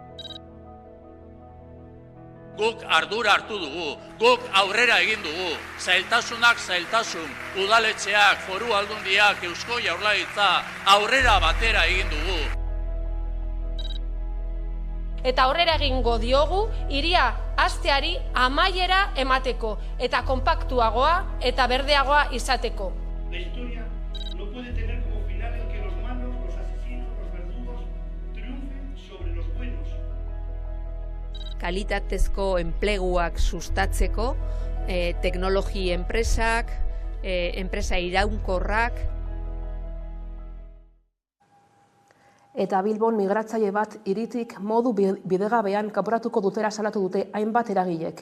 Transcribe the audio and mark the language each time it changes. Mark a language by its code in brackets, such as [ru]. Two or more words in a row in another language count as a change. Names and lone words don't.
[eu] Guk ardura hartu dugu, guk aurrera egin dugu, zailtasunak zailtasun, udaletxeak, foru aldundiak, Eusko Jaurlaritza, aurrera batera egin dugu. Eta aurrera egingo diogu, hiria hasteari amaiera emateko, eta konpaktuagoa eta berdeagoa izateko. [es] La historia no puede tener como final el que los malos, los asesinos, los verdugos triunfen sobre los buenos. [eu] Kalitatezko enpleguak sustatzeko, teknologi enpresak, enpresa iraunkorrak. Eta Bilbon migratzaile bat hiritik modu bidegabean kanporatuko dutela salatu dute hainbat eragilek.